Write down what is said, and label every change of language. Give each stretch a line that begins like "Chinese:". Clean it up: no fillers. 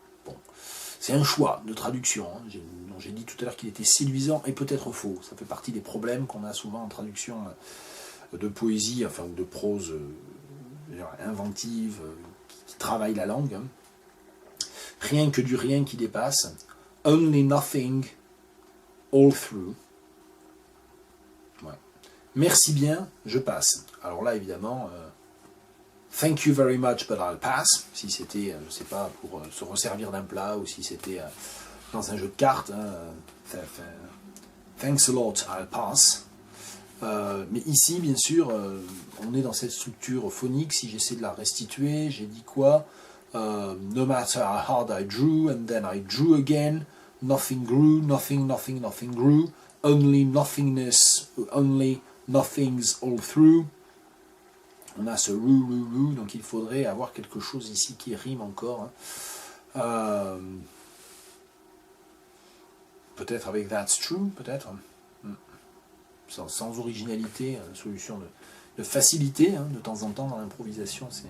French: Bon, c'est un choix de traduction, hein. J'ai dit tout à l'heure qu'il était séduisant et peut-être faux. Ça fait partie des problèmes qu'on a souvent en traduction de poésie, enfin de prose inventive, qui travaille la langue. Hein. Rien que du rien qui dépasse.
English: Only nothing, all through.
French: Ouais. Merci bien, je passe. Alors là, évidemment,
English: thank you very much, but I'll pass.
French: Si c'était, je sais pas, pour se resservir d'un plat, ou si c'était dans un jeu de cartes, hein,
English: thanks a lot, I'll pass.
French: Mais ici, bien sûr, on est dans cette structure phonique. Si j'essaie de la restituer, j'ai dit quoi?
English: No matter how hard I drew, and then I drew again, nothing grew, nothing grew, only nothingness, only nothings all through.
French: On a ce rou, donc il faudrait avoir quelque chose ici qui rime encore. Hein. Peut-être avec that's true, peut-être. Sans originalité, solution de facilité, hein, de temps en temps dans l'improvisation.